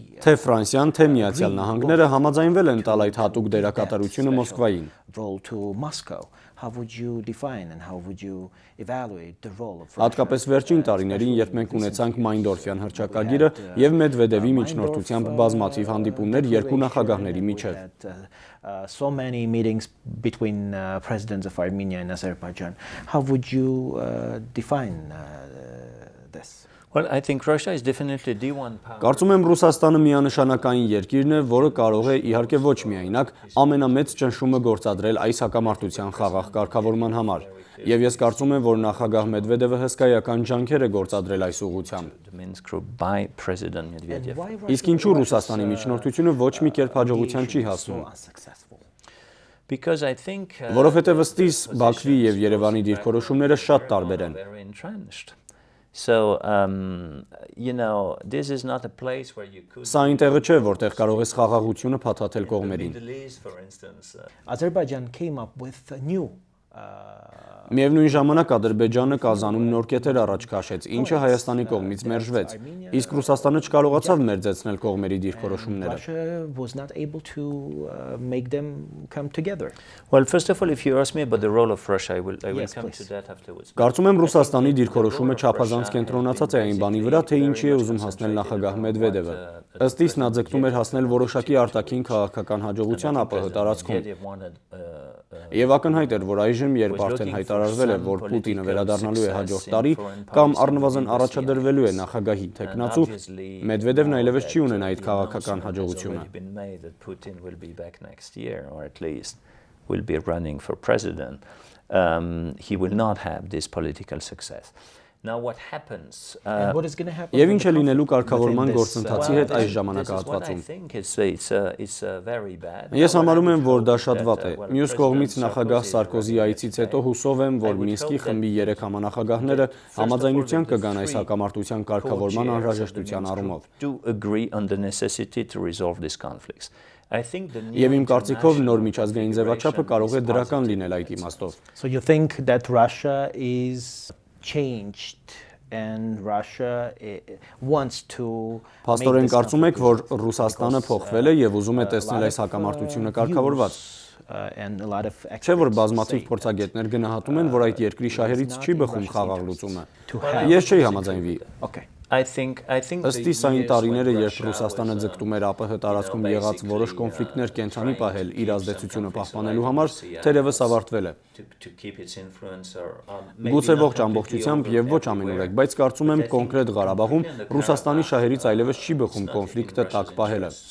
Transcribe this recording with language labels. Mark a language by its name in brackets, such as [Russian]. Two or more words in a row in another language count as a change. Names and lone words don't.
[Armenian] Թե Ֆրանսիան, թե Միացյալ Նահանգները համաձայնվել են տալ այդ հատուկ դերակատարությունը Մոսկվային։ [English] Role to Moscow. How would you define and how would you evaluate the role of Russia? [Armenian] Հատկապես վերջին տարիներին, երբ մենք ունեցանք Մայնդորֆյան հռչակագիրը եւ Մեդվեդևի միջնորդությամբ բազմաթիվ հանդիպումներ երկու նախագահների միջև։ [English] So many meetings between presidents of Armenia and Azerbaijan. How would you define this? Well, I think Russia is definitely the one power. [Armenian] Կարծում եմ Ռուսաստանը միանշանակային երկիրն է, որը կարող է իհարկե ոչ միայնակ ամենամեծ ճնշումը գործադրել այս հակամարտության խաղաղ կարգավորման համար։ Եվ ես կարծում եմ, որ նախագահ Մեդվեդևը հսկայական ջանքեր է գործադրել այս ուղղությամբ։ Իսկ ինչու Ռուսաստանի միջնորդությունը ոչ մի կերպ հաջողության չի հասնում։ [English] Because I think [Armenian] Որովհետև ըստիս Բաքվի եւ Երևանի դիրքորոշումները շատ տարբեր են։ [English] So, this is not a place where you could... [Armenian] Սա այնտեղը չէ, որտեղ կարող ես խաղաղությունը փաթաթել կողմերին։ [English] Middle East, for instance, Azerbaijan came up with a new [Armenian] Միևնույն ժամանակ Ադրբեջանը Կազանում նոր կետեր առաջ քաշեց, ինչը Հայաստանի կողմից մերժվեց, իսկ Ռուսաստանը չկարողացավ մերձեցնել կողմերի դիրքորոշումները։ [English] Russia was not able to make them come together. Well, first of all, if you ask me about the role of Russia, I will Yes, come please. to that afterwards. [Armenian] Կարծում եմ Ռուսաստանի դիրքորոշումը չափազանց կենտրոնացած է այն բանի վրա, թե ինչի է ուզում հասնել նախագահ Մեդվեդևը։ Ըստ իս նա ձգտում էր հասնել որոշակի արտաքին քաղաքական հաջողության ԱՊՀ տարածքում։ Եվ ակնհայտ էր, որ այժմ, երբ արդեն հայտարարվել է, որ Պուտինը վերադառնալու է հաջորդ տարի կամ առնվազն առաջադրվելու է նախագահի թեկնածու, Մեդվեդևն այլևս չի ունենա այդ քաղաքական հաջողությունը։ [English] Will be running for president. He will not have this political success. Now what happens? And what is going to happen? [Armenian] Եվ ինչ է լինելու կարգավորման գործընթացի հետ այս ժամանակահատվածում։ [English] It's very bad. [Armenian] Ես համարում եմ, որ դա շատ վատ է։ Մյուս կողմից նախագահ Սարկոզի այցից հետո հուսով եմ, որ Մինսկի խմբի 3 համանախագահները համաձայնության կգան այս հակամարտության կարգավորման անհրաժեշտության առումով։ [English] To agree on the necessity to resolve these conflicts. [Armenian] Եվ իմ կարծիքով նոր միջազգային ձևաչափը կարող է դրական լինել այդ իմաստով։ [English] So you think that Russia is changed and Russia wants to [Armenian] Փաստորեն կարծում եք, որ Ռուսաստանը փոխվել է եւ ուզում է տեսնել այս հակամարտությունը կարգավորված։ [English] And a lot of [Armenian] Չէ՞ որ բազմաթիվ փորձագետներ գնահատում են, որ այդ երկրի շահերից չի բխում խաղաղ լուծումը։ Ես չէի համաձայնվի։ [English] Okay. I think [Armenian] Ըստ իս այն տարիները, երբ Ռուսաստանը ձգտում էր ԱՊՀ տարածքում եղած որոշ կոնֆլիկտներ կենտրոնի պահել իր ազդեցությունը պահպանելու համար, թերևս ավարտվել է։ Գուցե ողջ ամբողջությամբ եւ ոչ ամենուրեք, բայց կարծում եմ կոնկրետ Ղարաբաղում Ռուսաստանի շահերից այլևս չի բխում կոնֆլիկտը տակ պահելը։